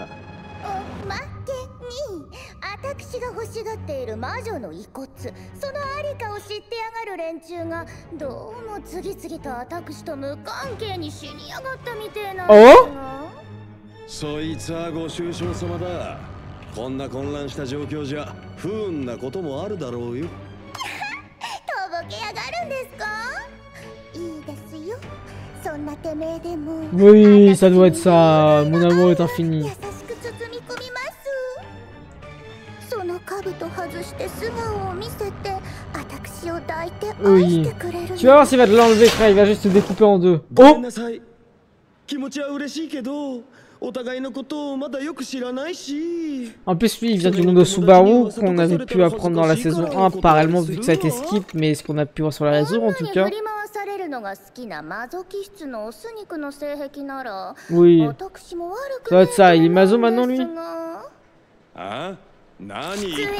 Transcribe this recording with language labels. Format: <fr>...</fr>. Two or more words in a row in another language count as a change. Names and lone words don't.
<ja>おまけに私が欲しがっている魔女の遺骨、そのありかを知ってやがる連中がどうも次々と私と無関係に死にやがったみてえなんですが。そいつはご愁傷様だ。こんな混乱した状況じゃ不運なこともあるだろうよ。とぼけやがるんですか？いいですよ。そんなてめえでも</ja> <fr>Oui, ça doit être ça. Mon amour est infini.</fr> <ja>優しく包み込みます。その兜外して素顔を見せて私を抱いて愛してくれる。</ja> <fr>Tu vas voir s'il va te l'enlever, frère. Il va juste te découper en deux.</fr> <ja>ごめん Oh! なさい。気持ちは嬉しいけど、お互いのことをまだよく知らないし。</ja> <fr>En plus, lui, il vient du monde de Subaru, qu'on avait pu apprendre dans la saison 1, parallèlement, vu que ça a été skip, mais ce qu'on a pu voir sur la réseau, en tout cas. Oui. Ça doit être ça. Il est maso maintenant, lui? Ah? Nani?</fr>